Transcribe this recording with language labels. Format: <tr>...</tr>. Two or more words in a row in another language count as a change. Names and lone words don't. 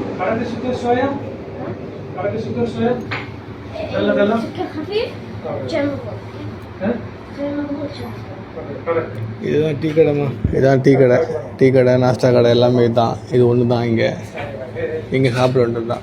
<ar>حركة السكر شوية. حركة السكر شوية. يلا يلا. سكر خفيف. جنبه. ها؟ جنبه.</ar> <ta>இதுதான் டீ கடைமா. இதான் டீ கடை. டீ கடை, நாஸ்டா கடை எல்லாமே தான். இது ஒன்று தான் இங்கே சாப்பிட வேண்டியது தான்.</ta>